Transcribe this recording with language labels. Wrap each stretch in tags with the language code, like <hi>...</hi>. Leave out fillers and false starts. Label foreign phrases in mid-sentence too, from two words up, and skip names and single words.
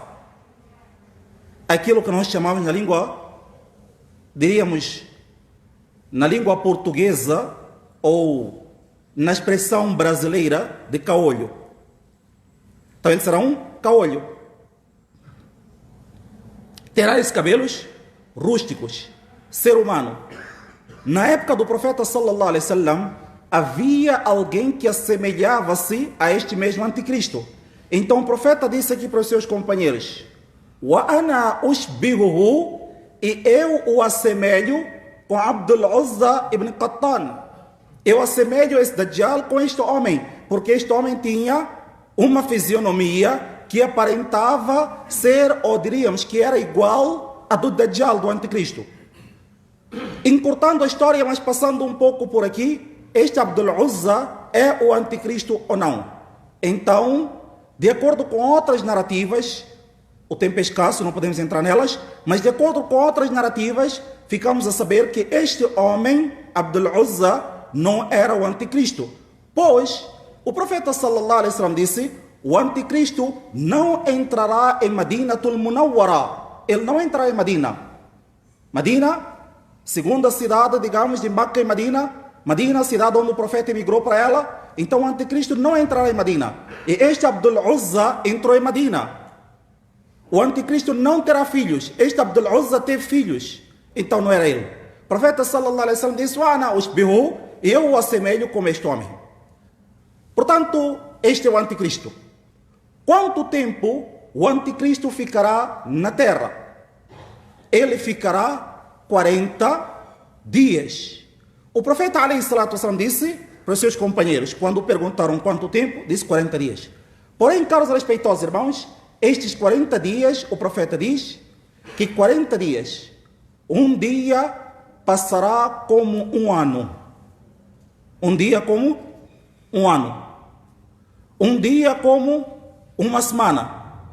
<pt>Aquilo que nós chamamos na língua, diríamos, na língua portuguesa ou na expressão brasileira de caolho. Então ele será um caolho. Terá esses cabelos rústicos, ser humano. Na época do profeta</pt> <ar>صلى الله عليه وسلم,</ar> <pt>havia alguém que assemelhava-se a este mesmo anticristo. Então o profeta disse aqui para os seus companheiros:</pt> <ar>"وأنا أشبهه",</ar> <pt>e eu o assemelho com Abdul Uzza ibn Qattan. Eu assemelho esse Dajjal com este homem, porque este homem tinha uma fisionomia que aparentava ser, ou diríamos que era igual a do Dajjal, do anticristo. Encurtando a história, mas passando um pouco por aqui, este Abdul Uzza é o anticristo ou não? Então, de acordo com outras narrativas, o tempo é escasso, não podemos entrar nelas, mas de acordo com outras narrativas, ficamos a saber que este homem, Abdul Uzza, não era o anticristo. Pois, o profeta</pt> <ar>صلى الله عليه وسلم</ar> <pt>disse: o anticristo não entrará em Madinatul Munawwara. Ele não entrará em Madina. Madina, segunda cidade, digamos, de Meca e Madina. Madina, cidade onde o profeta emigrou para ela. Então o anticristo não entrará em Madina. E este Abdul Uzza entrou em Madina. O anticristo não terá filhos. Este Abdul Uzza teve filhos. Então não era ele. O profeta</pt> <ar>صلى الله عليه وسلم</ar> <pt>disse:</pt> <ar>"أنا أشبه",</ar> <pt>eu o assemelho como este homem. Portanto, este é o anticristo. Quanto tempo o anticristo ficará na terra? Ele ficará 40 dias. O profeta</pt> <ar>عليه الصلاة وسلم</ar> <pt>disse para os seus companheiros, quando perguntaram quanto tempo, disse 40 dias. Porém, caros respeitosos irmãos, estes 40 dias, o profeta diz que 40 dias, um dia passará como um ano. Um dia como um ano. Um dia como uma semana.</pt>